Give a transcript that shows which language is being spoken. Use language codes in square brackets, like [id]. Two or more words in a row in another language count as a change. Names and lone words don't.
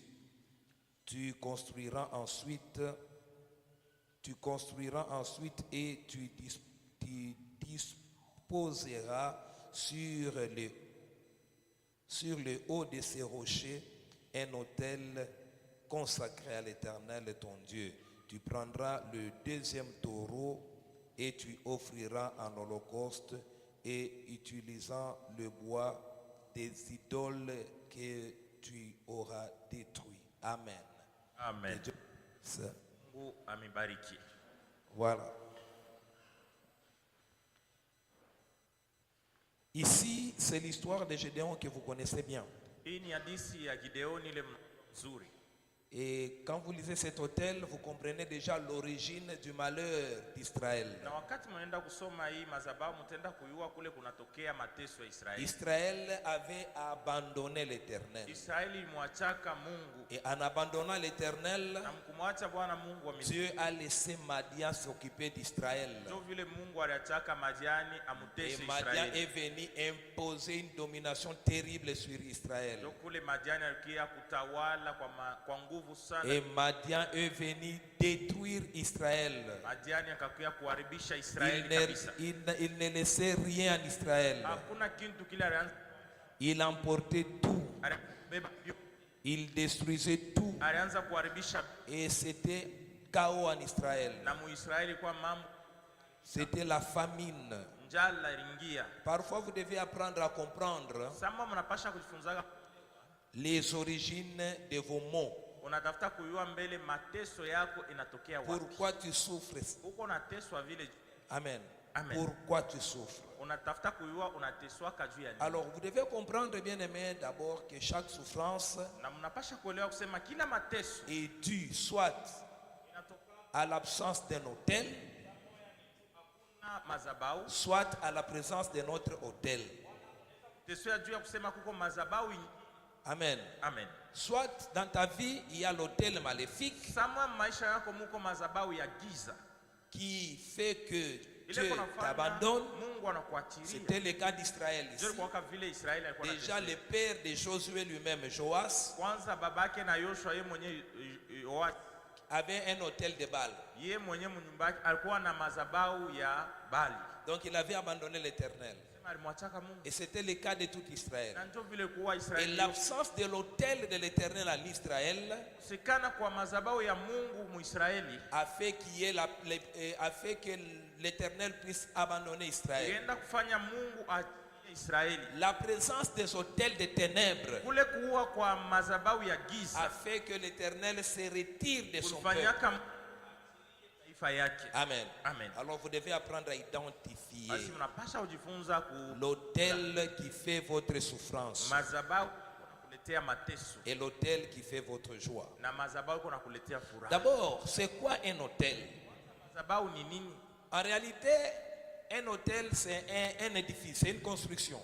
[fr] Tu construiras ensuite et tu disposeras sur le haut de ces rochers un autel consacré à l'Éternel ton Dieu. Tu prendras le deuxième taureau et tu offriras en holocauste et utilisant le bois des idoles que tu auras détruits. Amen. Amen. Ça. [sw] Mungu amibariki. [fr] Voilà. Ici, c'est l'histoire de Gédéon que vous connaissez bien. [sw] Hii ni hadithi ya Gideoni ile mzuri. [fr] Et quand vous lisez cet autel, vous comprenez déjà l'origine du malheur d'Israël. [sw] Na wakati mnaenda kusoma hii madhabahu mtaenda kujua kule kunatokea mateso ya Israeli. [fr] Israël avait abandonné l'Éternel. [sw] Israeli ilimwachaka Mungu. [fr] Et en abandonnant l'Éternel, [sw] Na mkumwacha Bwana Mungu wa milele. [fr] Dieu a laissé Madian s'occuper d'Israël. [sw] Ndio vile Mungu aliachaka Madiani [fr] Et [sw] amutese Madian Israeli. [fr] est venu imposer une domination terrible sur Israël. [sw] Ndio kule Madiani alikia kutawala kwa nguvu sana. [fr] Et Madian est venu détruire Israël. [sw] Madiani akakuya kuharibisha Israeli kabisa. [fr] Il ne laissait rien en Israël. [sw] Hakuna kitu kile alianza. [fr] Il emportait tout. Il détruisait tout. [sw] Alianza kuharibisha [fr] Et c'était chaos en Israël. [sw] na Muisraeli kwa mambo [fr] C'était la famine. [sw] njala ilingia. [fr] Parfois, vous devez apprendre à comprendre [sw] Sama mnapasha kujifunza [fr] les origines de vos maux. [sw] unatafuta kujua mbele mateso yako inatokea wapi. [fr] Pourquoi tu souffres? [sw] Uko unateswa vile. Amen. Amen. [fr] Pourquoi tu souffres? [sw] Unatafuta kujua unateswa juu ya nini. [fr] Alors, vous devez comprendre, bien aimé, d'abord que chaque souffrance [sw] Na mnapasha kuelewa kusema kila mateso [fr] est due soit [sw] inatoka [fr] à l'absence d'un autel, [sw] na madhabahu. [fr] soit à la présence de notre autel. [sw] Teso ya juu ya kusema kuko madhabahu. Amen. Amen. [fr] Soit dans ta vie, il y a l'autel maléfique [sw] Sama maisha yako muko madhabahu ya giza. [fr] qui fait que [sw] Ile [fr] Dieu [sw] kunafanya [fr] t'abandonne. [sw] Mungu anakuachilia. [fr] C'était le cas d'Israël ici. [sw] Ndio kwa vile Israeli alikuwa [fr] Déjà, [sw] anateswa. [fr] le père de Josué lui-même, Joas, [sw] Kwanza babake na Yoshua yeye mwenyewe [fr] avait un autel de Baal. [sw] yeye mwenyewe mnyumba yake alikuwa na madhabahu ya Bali. [fr] Donc, il avait abandonné l'Éternel. [sw] Sema alimwachaka Mungu. [fr] Et c'était le cas de tout Israël. [sw] Na ndio vile kuwa [fr] Et [sw] Israeli. [fr] l'absence de l'autel de l'Éternel en Israël [sw] Sikana kwa madhabahu ya Mungu Muisraeli [fr] a fait que l'Éternel puisse abandonner Israël. [sw] ilienda kufanya Mungu achie Israeli. [fr] La présence des autels de ténèbres [sw] Kule kuwa kwa madhabahu ya [fr] a [sw] giza [fr] fait que l'Éternel se retire de son peuple. [sw] kulifanyaka taifa yake. Amen. Amen. [fr] Alors vous devez apprendre à identifier [sw] Basi mnapasha kujifunza ku [fr] l'autel qui fait votre souffrance [sw] madhabahu kuletea mateso [fr] et l'autel qui fait votre joie. [sw] na madhabahu kuna kuletea furaha. [fr] D'abord, c'est quoi un autel? [sw] Madhabahu ni nini? [fr] En réalité, un hôtel, c'est un édifice, c'est une construction